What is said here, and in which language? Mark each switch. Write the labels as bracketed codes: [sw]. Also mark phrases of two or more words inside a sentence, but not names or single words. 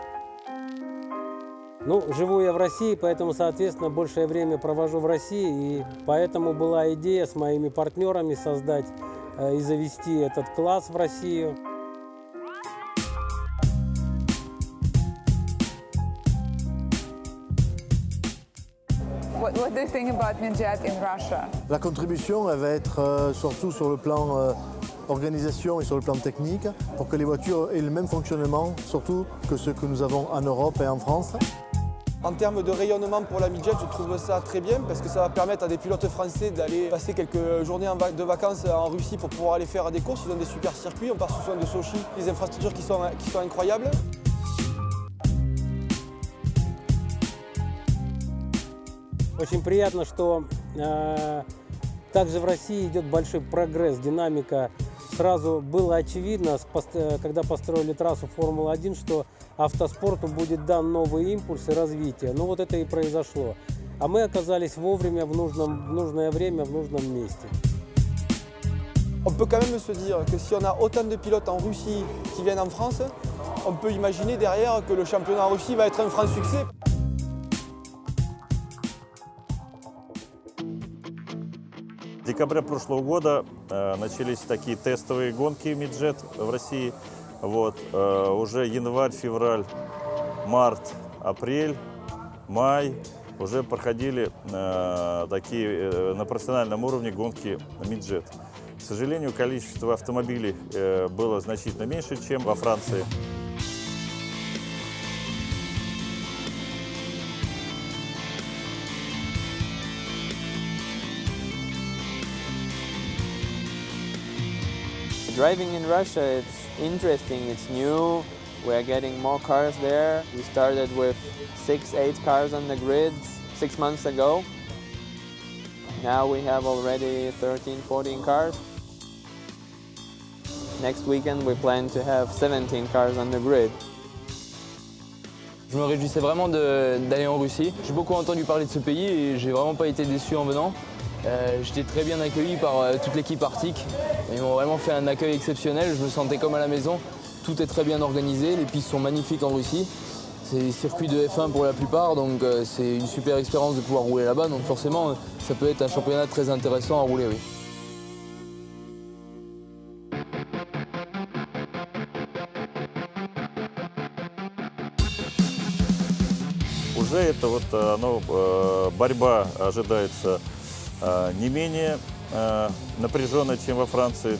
[ru] Ну, живу я в России, поэтому, соответственно, большее время провожу в России, и поэтому была идея с моими партнерами создать и завести этот класс в Россию. [en] What do you think about midget in Russia? [fr] La contribution, elle va être surtout sur le plan organisation et sur le plan technique, pour que les voitures aient le même fonctionnement, surtout que ceux que nous avons en Europe et en France. En termes de rayonnement pour la midget, je trouve ça très bien parce que ça va permettre à des pilotes français d'aller passer quelques journées de vacances en Russie pour pouvoir aller faire des courses. Ils ont des super circuits, on part souvent de Sochi, des infrastructures qui sont incroyables. [ru] Очень приятно, что также в России идет большой прогресс, динамика. Сразу было очевидно, когда построили трассу Формулы-1, что автоспорту будет дан новый импульс и развитие. Ну вот это и произошло. А мы оказались вовремя, в нужное время, в нужном месте. [fr] On peut quand même se dire que si on a autant de pilotes en Russie qui viennent en France, on peut imaginer derrière que le championnat en Russie va être un franc succès. [ru] В декабре прошлого года начались такие тестовые гонки Midjet в России. Вот, уже январь, февраль, март, апрель, май уже проходили такие на профессиональном уровне гонки Midjet. К сожалению, количество автомобилей было значительно меньше, чем во Франции. [en] Driving in Russia, it's interesting, it's new. We're getting more cars there. We started with 6-8 cars on the grid 6 months ago. Now we have already 13-14 cars. Next weekend we plan to have 17 cars on the grid. [fr] Je me réjouissais vraiment d'aller en Russie. J'ai beaucoup entendu parler de ce pays et j'ai vraiment pas été déçu en venant. J'étais très bien accueilli par toute l'équipe Arctic. Ils m'ont vraiment fait un accueil exceptionnel, je me sentais comme à la maison. Tout est très bien organisé, les pistes sont magnifiques en Russie. C'est des circuits de F1 pour la plupart, donc c'est une super expérience de pouvoir rouler là-bas. Donc forcément, ça peut être un championnat très intéressant à rouler, oui. [ru] Уже это вот борьба ожидается не менее напряженная, чем во Франции.